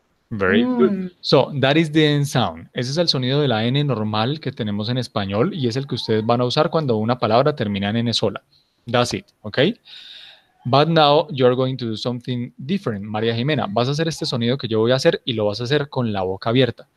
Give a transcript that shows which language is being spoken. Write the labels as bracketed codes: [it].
[en] Very good. So, that is the N sound. [es] Ese es el sonido de la N normal que tenemos en español y es el que ustedes van a usar cuando una palabra termina en N sola. [en] That's it, okay? But now you're going to do something different. [es] María Jimena, vas a hacer este sonido que yo voy a hacer y lo vas a hacer con la boca abierta.